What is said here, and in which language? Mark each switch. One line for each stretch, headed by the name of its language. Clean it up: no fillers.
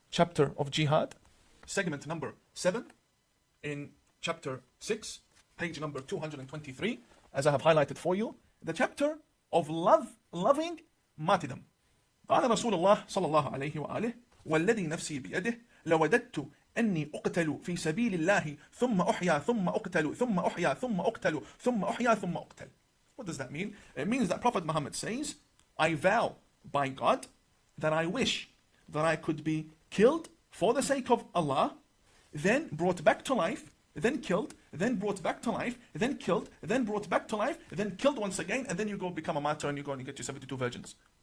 English: Chapter of jihad, segment number 7 in chapter 6, page number 223, as I have highlighted for you. The chapter of loving martyrdom.
Arabic: قال رسول الله صلى الله عليه وآله والذي نفسي بيده لوددت أني أقتل في سبيل الله ثم أحيا ثم أقتل ثم أحيا ثم أقتل ثم أحيا ثم أقتل.
English: What does that mean? It means that Prophet Muhammad says, I vow by God that I wish that I could be killed for the sake of Allah, then brought back to life, then killed, then brought back to life, then killed, then brought back to life, then killed once again, and then you go become a martyr and you go and you get your 72 virgins.